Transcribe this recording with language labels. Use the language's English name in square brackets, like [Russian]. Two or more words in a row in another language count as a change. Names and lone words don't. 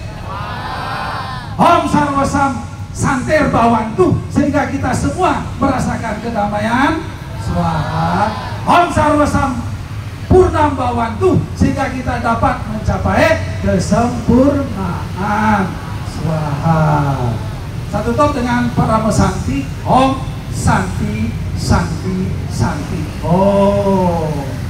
[Sanskrit] Om Sarwasam Santir Bawantu, [Indonesian] sehingga kita semua merasakan kedamaian. [Sanskrit] Swaha. Om Sarwasam Purnam Bawantu, [Indonesian] sehingga kita dapat mencapai kesempurnaan. Swaha. Satu top dengan para mesanti. [Sanskrit] Om Santi Santi Santi. Oh.